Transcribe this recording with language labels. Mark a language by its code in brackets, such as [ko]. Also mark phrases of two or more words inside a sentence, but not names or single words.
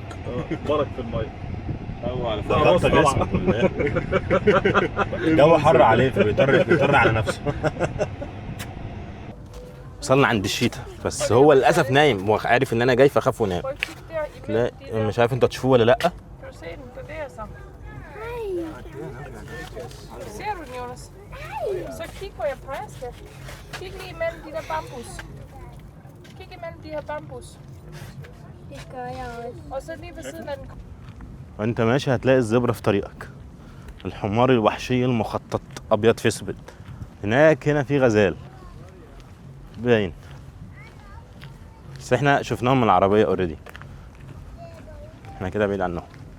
[ar] برك في الميه. هو على ده راس طبعا. الجو حر عليه فبيضطر على نفسه. وصلنا عند الشيتا بس هو للاسف نايم وعارف ان انا جاي فخاف ونام. لا مش عارف انتوا هتشوفوه ولا لا. [da] Ser du den, Jonas? Så kig hvor jeg peger, skat. Kig lige imellem de der bambus. Kig imellem de her bambus. Det gør jeg også. Og så lige ved siden af den. [ar] وانت ماشي هتلاقي الزبرة في طريقك. الحمار الوحشي المخطط ابيض في اسود. هنا في غزال باين بس احنا شفناهم من العربية اوريدي. احنا كده بعيد عنهم.